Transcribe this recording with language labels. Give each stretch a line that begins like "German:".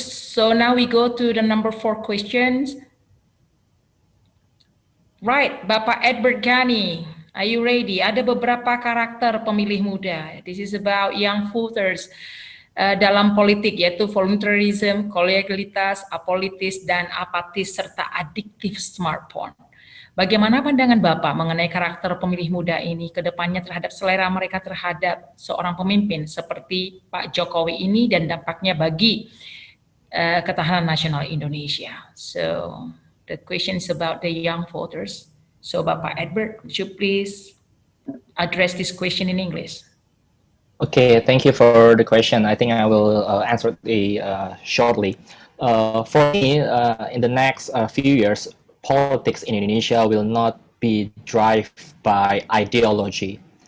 English: So now we go to the number 4 questions. Right, Bapak Edbert Gani, are you ready?
Indonesian: Ada beberapa karakter pemilih muda.
English: This is about young voters
Indonesian: dalam politik, yaitu voluntarism, kolegialitas, apolitis, dan apatis, serta adiktif smartphone. Bagaimana pandangan Bapak mengenai karakter pemilih muda ini ke depannya terhadap selera mereka terhadap seorang pemimpin seperti Pak Jokowi ini dan dampaknya bagi ketahanan nasional Indonesia?
English: So the question is about the young voters. So Bapak Edbert, would you please address this question in English? Okay, thank you for the question. I think I will answer it shortly. For me, in the next few years, politics in Indonesia will not be driven by ideology.